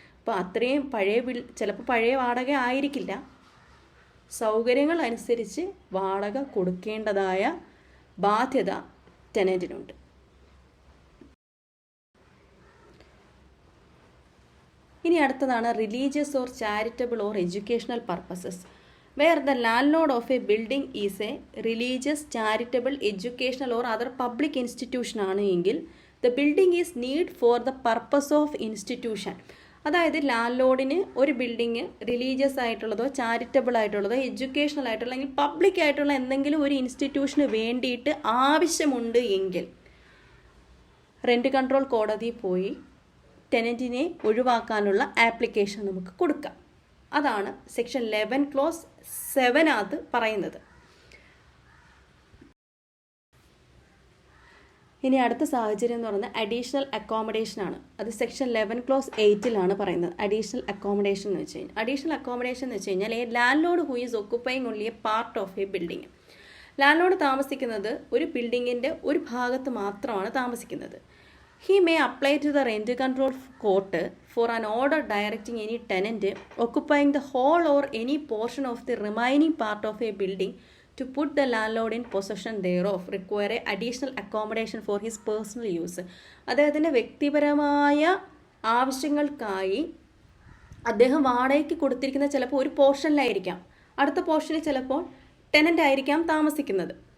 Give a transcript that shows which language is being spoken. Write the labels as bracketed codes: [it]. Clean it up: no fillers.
[ml] അപ്പോൾ അത്രയും ചിലപ്പോൾ പഴയ വാടക ആയിരിക്കില്ല, സൗകര്യങ്ങൾ അനുസരിച്ച് വാടക കൊടുക്കേണ്ടതായ ബാധ്യത ടെനൻറ്റിനുണ്ട്. ഇനി അടുത്തതാണ് [en] Religious or charitable or educational purposes. where the landlord of a building is a religious, charitable, educational or other public institution [ml] ആണ് എങ്കിൽ [en] the building is need for the purpose of institution. [ml] അതായത് ലാൻഡ് ലോഡിന് ഒരു building religious ആയിട്ടുള്ളതോ charitable ആയിട്ടുള്ളതോ educational ആയിട്ടുള്ള അല്ലെങ്കിൽ public ആയിട്ടുള്ള എന്തെങ്കിലും ഒരു ഇൻസ്റ്റിറ്റ്യൂഷന് വേണ്ടിയിട്ട് ആവശ്യമുണ്ട് എങ്കിൽ റെൻറ്റ് കൺട്രോൾ കോടതിയിൽ പോയി ടെനൻറ്റിനെ ഒഴിവാക്കാനുള്ള ആപ്ലിക്കേഷൻ നമുക്ക് കൊടുക്കാം. അതാണ് സെക്ഷൻ 11 ക്ലോസ് 7 പറയുന്നത്. ഇനി അടുത്ത സാഹചര്യം എന്ന് പറയുന്നത് അഡീഷണൽ അക്കോമഡേഷൻ ആണ്. അത് സെക്ഷൻ 11 ക്ലോസ് 8 പറയുന്നത്. [en] additional accommodation [ml] എന്ന് വെച്ച് കഴിഞ്ഞാൽ [en] A landlord who is occupying only a part of a building. [ml] Land load താമസിക്കുന്നത് ഒരു ബിൽഡിങ്ങിൻ്റെ ഒരു ഭാഗത്ത് മാത്രമാണ് താമസിക്കുന്നത്. [en] He may apply to the rent control court for an order directing any tenant occupying the whole or any portion of the remaining part of a building to put the landlord in possession thereof, require additional accommodation for his personal use. [ml] അദ്ദേഹത്തിൻ്റെ വ്യക്തിപരമായ ആവശ്യങ്ങൾക്കായി അദ്ദേഹം വാടകയ്ക്ക് കൊടുത്തിരിക്കുന്ന ചിലപ്പോൾ ഒരു പോർഷനിലായിരിക്കാം, അടുത്ത പോർഷനിൽ ചിലപ്പോൾ ടെനൻ്റ് ആയിരിക്കാം താമസിക്കുന്നത്.